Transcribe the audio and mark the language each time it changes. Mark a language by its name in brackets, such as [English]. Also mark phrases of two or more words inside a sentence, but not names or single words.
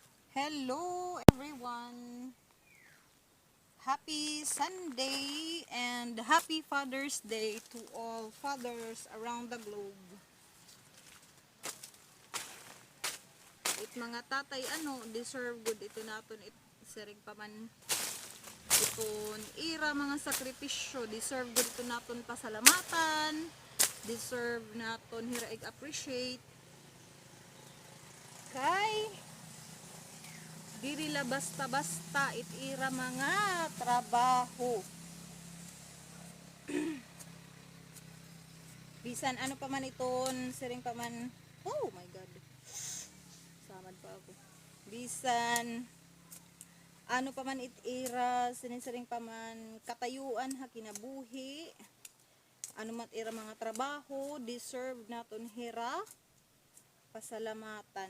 [English] Hello everyone! Happy Sunday and happy Father's Day to all fathers around the globe. [Waray] It mga tatay deserve good ito naton sirig pa man iton ira mga sakripisyo, deserve good ito naton pasalamatan, deserve naton hiraig appreciate kay diri la basta-basta itira mga trabaho. Bisan ano pa man iton, siring pa man, [English] oh my god, [Waray] samad pa ako. Bisan ano pa man itira, siring pa man katayuan ha kinabuhi, ano man ira mga trabaho, deserve naton hira pasalamatan.